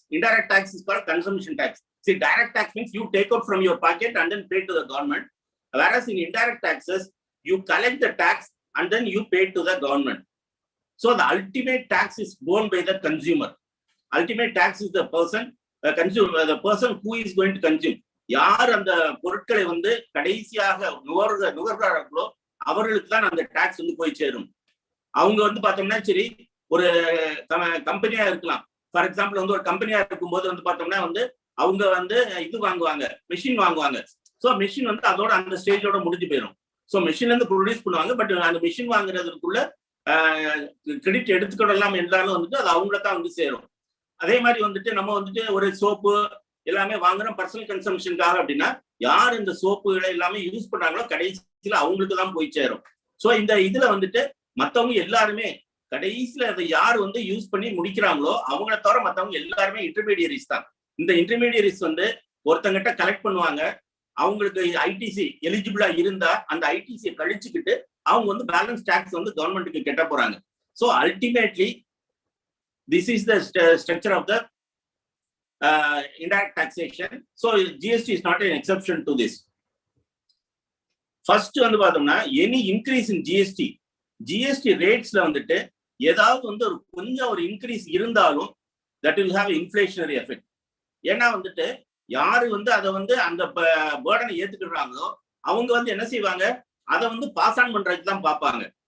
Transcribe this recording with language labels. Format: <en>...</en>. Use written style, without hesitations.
<en>Indirect tax is called consumption tax. See, direct tax means you take out from your pocket and then pay to the government. Whereas in indirect taxes, you collect the tax and then you pay to the government. So the ultimate tax is borne by the consumer. Ultimate tax is the person, the person who is going to consume.</en> <ta>யார் அந்த பொருட்களை வந்து கடைசியாக நுகர்கிறார்களோ அவர்களுக்கு தான் அந்த tax வந்து போய் சேரும். அவங்க வந்து பார்த்தோம்னா சரி ஒரு கம்பெனியா இருக்கலாம். ஃபார் எக்ஸாம்பிள் வந்து ஒரு கம்பெனியா இருக்கும்போது வந்து பார்த்தோம்னா வந்து அவங்க வந்து இது வாங்குவாங்க, மிஷின் வாங்குவாங்க. ஸோ மிஷின் வந்து அதோட அந்த ஸ்டேஜோட முடிஞ்சு போயிடும். ஸோ மிஷின்ல இருந்து ப்ரொடியூஸ் பண்ணுவாங்க. பட் அந்த மிஷின் வாங்குறதுக்குள்ள கிரெடிட் எடுத்துக்கிடலாம் என்றாலும் வந்துட்டு அது அவங்கள தான் வந்து சேரும். அதே மாதிரி வந்துட்டு நம்ம வந்துட்டு ஒரு சோப்பு எல்லாமே வாங்குறோம் பர்சனல் கன்சம்ஷனுக்காக அப்படின்னா யார் இந்த சோப்புகளை எல்லாமே யூஸ் பண்றாங்களோ கடைசியில அவங்களுக்கு தான் போய் சேரும். ஸோ இந்த இதுல வந்துட்டு மற்றவங்க எல்லாருமே கடைசியில அதை யார் வந்து யூஸ் பண்ணி முடிக்கிறாங்களோ அவங்கள தவிர மற்றவங்க எல்லாருமே இன்டர்மீடியரிஸ் தான். இந்த இன்டர்மீடியரிஸ் வந்து ஒருத்தங்கிட்ட கலெக்ட் பண்ணுவாங்க. அவங்களுக்கு ஐடிசி எலிஜிபிளா இருந்தா அந்த ஐடிசியை கழிச்சுக்கிட்டு அவங்க வந்து பேலன்ஸ் டாக்ஸ் வந்து கவர்மெண்ட்டுக்கு கட்ட போறாங்க.</ta> <en>So ultimately this is the structure of the indirect taxation. So GST is not an exception to this. First</en> <ta>வந்து பார்த்தோம்னா</ta> <en>any increase in GST ரேட்ஸ்ல</en> <ta>வந்துட்டு ஏதாவது வந்து ஒரு கொஞ்சம் ஒரு இன்க்ரீஸ் இருந்தாலும்</ta> <en>that will have inflationary effect.</en> <ta>ஏன்னா வந்துட்டு யாரு வந்து அதை வந்து அந்த பேர்டனை ஏத்துக்கிறாங்களோ அவங்க வந்து என்ன செய்வாங்க, அதை வந்து பாஸ் ஆன் பண்றதுக்கு தான் பார்ப்பாங்க.</ta>